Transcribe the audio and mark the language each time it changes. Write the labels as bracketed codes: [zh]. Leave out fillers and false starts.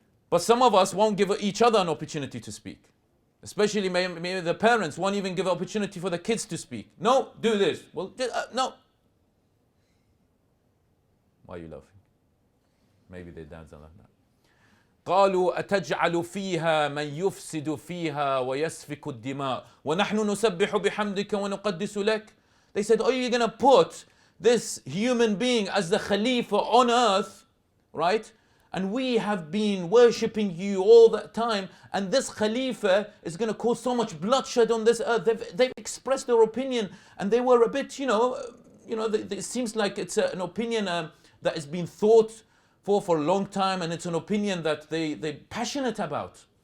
[en] But some of us won't give each other an opportunity to speak. Especially maybe the parents won't even give an opportunity for the kids to speak. No, do this. Well, no. Why are you laughing? Maybe their dads are like that. [ar] قالوا أتجعل فيها من يفسد فيها ويسفك الدماء ونحن نسبح بحمدك ونقدس لك. [en] They said, are you going to put this human being as the Khalifa on earth, right? And we have been worshipping you all that time, and this Khalifa is going to cause so much bloodshed on this earth. They've expressed their opinion, and they were a bit, it seems like it's an opinion that has been thought for a long time, and it's an opinion that they're passionate about.